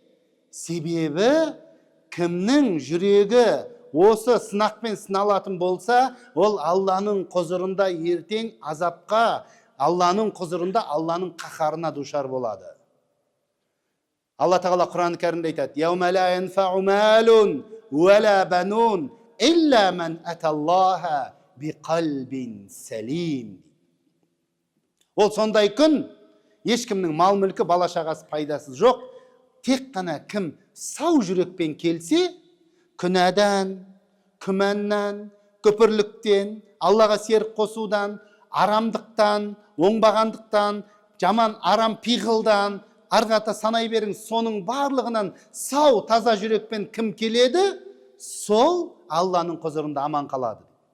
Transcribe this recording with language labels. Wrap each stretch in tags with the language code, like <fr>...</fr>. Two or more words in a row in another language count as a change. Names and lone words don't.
<kk>Себебі кімнің жүрегі осы сынақпен сыналатын болса, ол Алланың құзырында ертең азапқа, Алланың құзырында Алланың қаһарына душар болады. Алла тағала Құран-ы Кәрімде айтады:</kk> <ar>"يوم لا ينفع مال ولا بنون إلا من أتى الله بقلب سليم."</ar> <kk>Ол сондай күн, ешкімнің мал мүлкі, бала шағасы пайдасыз жоқ. Тек қана кім сау жүрекпен келсе, күнәдан, күмәннан, көпірліктен, Аллаға серік қосудан, арамдықтан, оңбағандықтан, жаман арам пиғылдан, арғата санай беріңіз, соның барлығынан сау, таза жүрекпен кім келеді, сол Алланың құзырында аман қалады.</kk>